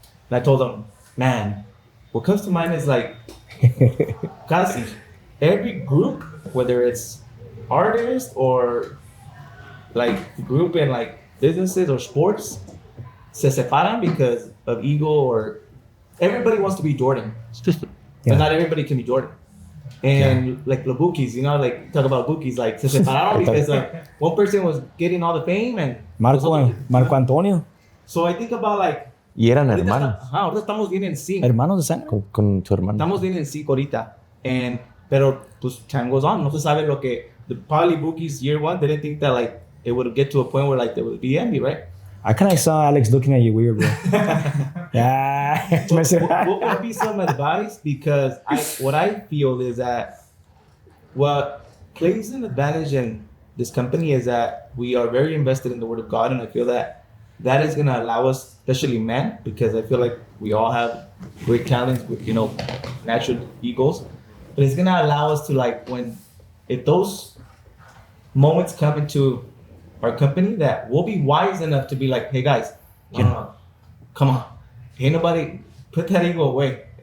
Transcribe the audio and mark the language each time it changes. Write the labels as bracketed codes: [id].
[en] And I told them, man, what comes to mind is like, casi every group, whether it's artists or like group in like businesses or sports, [es] se separan [en] because of ego, or everybody wants to be Jordan, but not everybody can be Jordan. And like the bookies, like talk about bookies, like [es] se separaron [en] because one person was getting all the fame and Marco Antonio. So I think about like, [es] Y eran hermanos. ahorita estamos bien en sync. Hermanos de sangre. Con su hermano. Estamos bien en sync ahorita. Pero pues [en] time goes on. [es] No se sabe lo que, [en] probably bookies year one didn't think that like it would get to a point where like there would be envy, right? I kind of saw Alex looking at you weird, bro. Yeah. What would be some advice? Because what I feel is that what plays an advantage in this company is that we are very invested in the Word of God, and I feel that is going to allow us, especially men, because I feel like we all have great talents with natural egos, but it's going to allow us to like if those moments come into our company, that we'll be wise enough to be like, hey guys, come on, ain't nobody, put that ego away.